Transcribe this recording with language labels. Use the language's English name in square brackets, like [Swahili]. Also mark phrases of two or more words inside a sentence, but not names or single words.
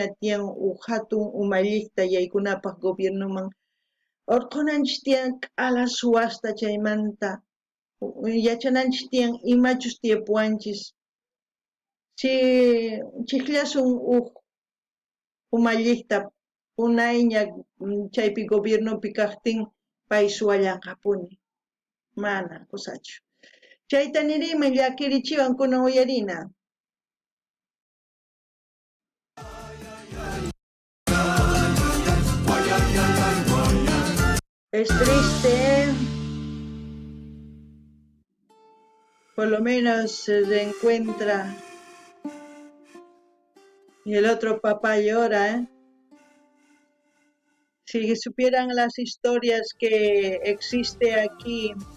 [Quechua] tiyan huk hatun umalliqta yaykunapaq gobiernoman urqunanchis tiyan k'ala suwasta chaymanta yachananchis tiyan imachus tiyapuwanchis si chiqllasun huk umalliqta punayña chaypi gobiernopi kaqtin pay suwallanqapuni mana kusachu chayta niriman llakirichiwan kunan uyarina [Spanish] es triste por lo menos se reencuentra y el otro papá llora si supieran las historias que existe aquí